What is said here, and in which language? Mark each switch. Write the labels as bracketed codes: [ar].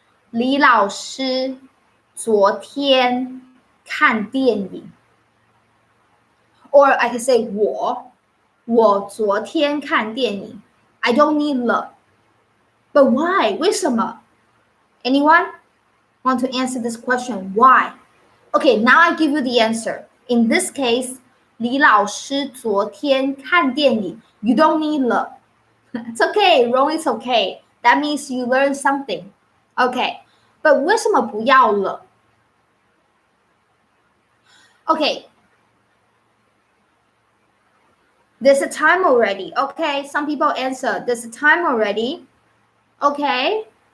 [zh] 李老师昨天看电影。 [en] Or I can say [zh] 我昨天看电影。 [en] I don't need the. But why? [zh] 为什么？ [en] Anyone want to answer this question? Why? Okay, now I give you the answer. In this case, [zh] 李老师昨天看电影。 [en] You don't need the. It's okay, wrong is okay. That means you learn something. Okay, but [zh] 为什么不要了？ [en] Okay, there's a time already. Okay, some people answer, there's a time already. Okay.